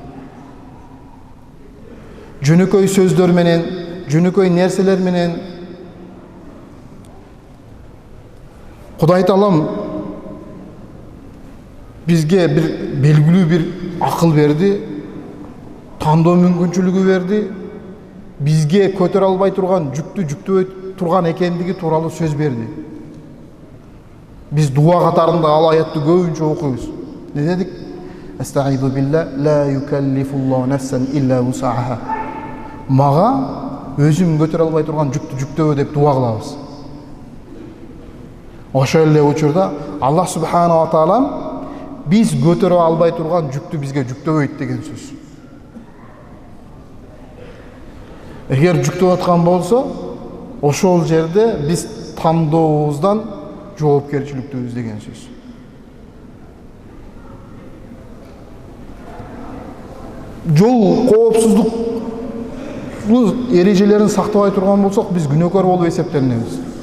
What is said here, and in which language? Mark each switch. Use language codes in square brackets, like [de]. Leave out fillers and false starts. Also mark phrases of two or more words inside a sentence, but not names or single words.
[ky] Жөнөкөй сөздөр менен, жөнөкөй нерселер менен Кудай Таалам бизге бир белгилүү бир акыл берди, тандоо мүмкүнчүлүгү берди, бизге көтөрө албай турган жүктү жүктөбөй турган экендиги тууралуу сөз берди. Биз дуа катарында ал аятты көбүнчө окуйбуз. Не дедик? [ar] أستعيذ بالله لا يكلف الله نفسا إلا وسعها. [ky] Мага өзүм көтөрө албай турган жүктү жүктөбө деп дуа кылабыз. Ошол эле учурда Аллах [ar] سبحانه وتعالى [ky] биз көтөрө албай турган жүктү бизге жүктөбөйт деген сөз. Эгер жүктөп аткан болсо, ошол жерде биз тандообуздан жоопкерчиликтүүбүз деген сөз. Жол коопсуздук эрежелерин сактабай турган болсок, биз күнөөкөр болуп эсептелинебиз.